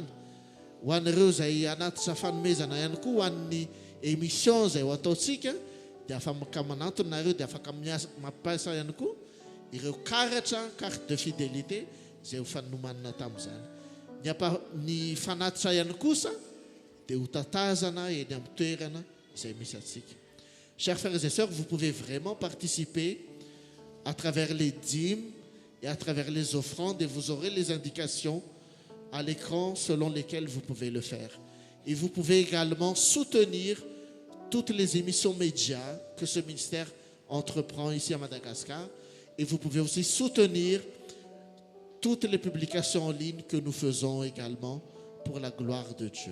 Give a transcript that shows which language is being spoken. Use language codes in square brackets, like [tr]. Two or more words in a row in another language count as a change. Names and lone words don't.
[mg] Ho an'ireo izay anatitra fanomezana ihany koa ho an'ny émission izay ho ataontsika dia afaka manatona nareo dia afaka mampiasa ihany koa ireo karatra [fr] carte de fidélité [mg] izay ho fanomanana tamin'izany. Ny fanatitra ihany kosa dia ho tatazana eny amin'ny toerana izay misy atsika. [fr] Chers frères et sœurs, vous pouvez vraiment participer à travers les dîmes et à travers les offrandes et vous aurez les indications à l'écran selon lesquelles vous pouvez le faire. Et vous pouvez également soutenir toutes les émissions médias que ce ministère entreprend ici à Madagascar. Et vous pouvez aussi soutenir toutes les publications en ligne que nous faisons également pour la gloire de Dieu.